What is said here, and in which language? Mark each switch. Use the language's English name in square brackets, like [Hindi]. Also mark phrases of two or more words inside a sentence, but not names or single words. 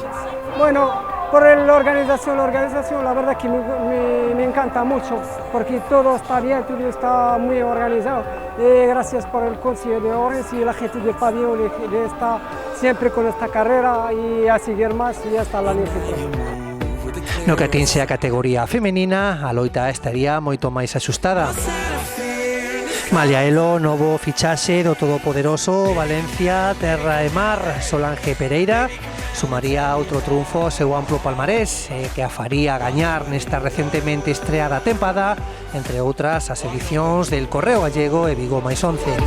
[Spanish] Bueno, por la organización, la verdad que me encanta mucho, porque todo está bien, todo está muy organizado. Y gracias por el Consejo de Orense y la gente del pabellón de está siempre con esta carrera y a seguir más y hasta la próxima. [Galician] No que atinse a categoría femenina, a loita estaría moito máis axustada. Malia elo, novo fichaxe do todopoderoso Valencia Terra e Mar, Solange Pereira, sumaría outro triunfo ao seu amplo palmarés, que a faría gañar nesta recentemente estreada tempada, entre outras as edicións del Correo Gallego e Vigo máis 11.